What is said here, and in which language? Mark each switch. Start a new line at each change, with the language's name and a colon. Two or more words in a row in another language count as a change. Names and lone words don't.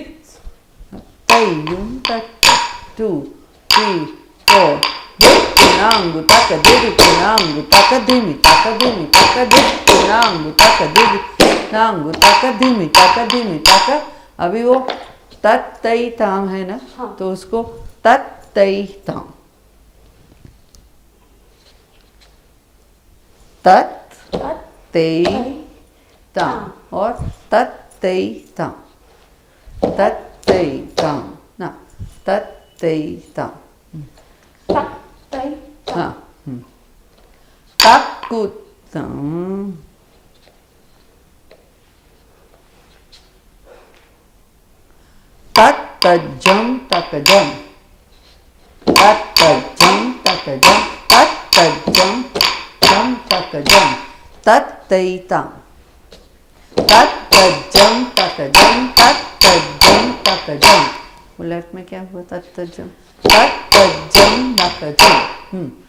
Hindi: तयुम तत् 2 3 4 दिक गुणांग तक दिद गुणांग तक दिन तक दिक गुणांग तक दिद गुणांग तक दिन तक। अभी वो तत्तई ताम है ना, हाँ। तो उसको तत्तई ताम, तत्तई ताम और तत्तई ताम ना तत्तई ताम। तक तई हाँ तकुतम तत्तज्जम तकजम तत्तज्जम तकजम तत्तैताम तत्तज्जम तकजम। वो लेफ्ट में क्या हुआ? तत्तज्जम तकजम